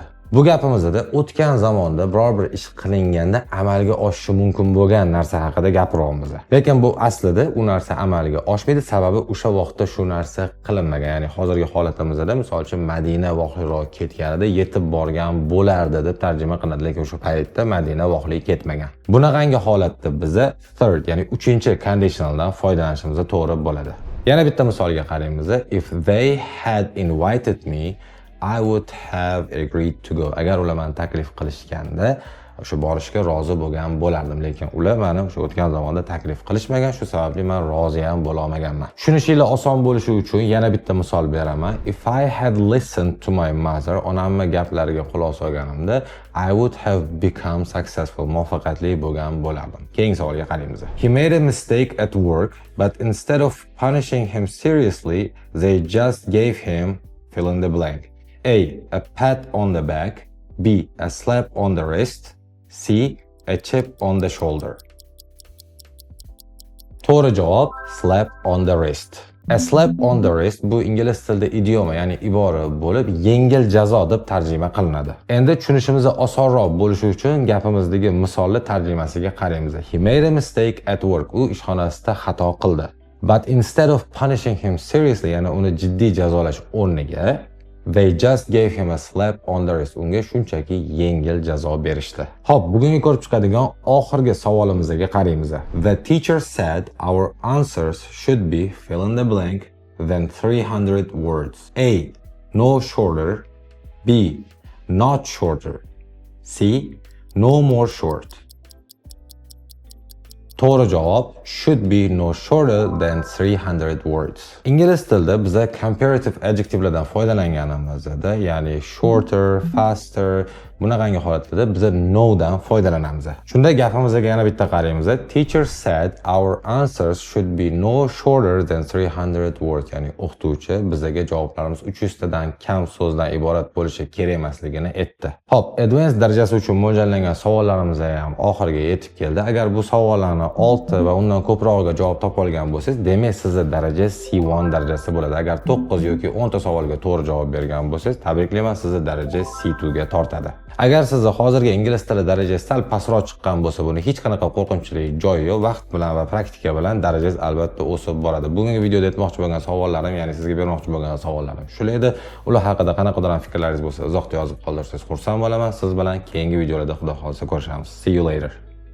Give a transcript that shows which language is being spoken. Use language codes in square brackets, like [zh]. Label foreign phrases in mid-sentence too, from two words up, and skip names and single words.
[uz] Bu gapimizda o'tgan zamonda biror bir ish qilinganda amalga oshishi mumkin bo'lgan narsa haqida gapiramiz. Lekin bu aslida u narsa amalga oshmaydi, sababi o'sha vaqtda shu narsa qilinmagan. Ya'ni hozirgi holatimizda misol uchun Madina voqeroq ketganida yetib borgan bo'lardi deb tarjima qilinadi, lekin o'sha paytda Madina voqelik ketmagan. Bunaqangi holatda biza third, ya'ni 3-conditionaldan foydalanishimiz to'g'ri bo'ladi. Yana bitta misolga qaraymiz. [en] If they had invited me, I would have agreed to go. [uz] Agar ular meni taklif qilishganda, o'sha borishga rozi bo'lgan bo'lardim, lekin ular meni o'sha o'tgan zamonda taklif qilishmagan, shu sababli men rozi ham bo'la olmaganman. Tushunishinglar oson bo'lishi uchun yana bitta misol beraman. [en] If I had listened to my mother, [uz] onamma gaplariga quloq solganimda, [en] I would have become successful. [uz] Muvaffaqiyatli bo'lgan bo'lardim. Keyingi savolga qaraymiz. [en] He made a mistake at work, but instead of punishing him seriously, they just gave him fill in the blank. A. a pat on the back, B. A slap on the wrist. C. A chip on the shoulder. [uz] To'g'ri javob [en] slap on the wrist. A slap on the wrist [uz] bu ingliz tilida idioma, ya'ni ibora bo'lib, yengil jazo deb tarjima qilinadi. Endi tushunishimiz osonroq bo'lishi uchun gapimizdagi misolli tarjimasiga qaraymiz. [en] He made a mistake at work. [uz] U ishxonasida xato qildi. [en] But instead of punishing him seriously, [uz] ya'ni uni jiddiy jazolash o'rniga, [en] they just gave him a slap on the wrist. [uz] Unga shunchaki yengil jazo berishdi. Xo'p, bugungi ko'rib chiqadigan oxirgi savolimizga qaraymiz. [en] The teacher said our answers should be fill in the blank than 300 words. A. No shorter. B. Not shorter. C. No more short. [uz] To'g'ri javob [en] should be no shorter than 300 words. [uz] Ingliz tilida biz [en] comparative adjectivelardan [uz] foydalanganimizda, ya'ni [en] shorter, faster, [uz] bunaqangi holatlarda biz no dan foydalanamiz. Shunda gapimizga yana bitta qaraymiz. [en] Teacher said our answers should be no shorter than 300 words. [uz] Ya'ni o'qituvchi bizga javoblarimiz 300 tadan kam so'zdan iborat bo'lishi kerak emasligini aytdi. Xo'p, advanced darajasi uchun mo'ljallangan savollarimiz ham oxiriga yetib keldi. Agar bu savollarni 6 va undan ko'prog'iga javob topa olgan bo'lsangiz, demak sizning daraja C1 darajasi bo'ladi. Agar 9 yoki 10 ta savolga to'g'ri javob bergan bo'lsangiz, tabriklayman, sizning daraja C2 ga tortadi. Agar sizni hozirgi ingliz tili darajasi sal pastroq chiqqan bo'lsa, buni hech qanaqa qo'rqinchli joyi yo'q. Vaqt bilan va praktika bilan darajangiz albatta o'sib boradi. Bugungi videoda aytmoqchi bo'lgan savollarim, ya'ni sizga bermoqchi bo'lgan savollarim shular edi. Ular haqida qanaqadir fikrlaringiz bo'lsa, izohda yozib qoldirsangiz xursand bo'laman. Siz bilan keyingi videolarda xudo xolisa ko'rishamiz. [en] See you later.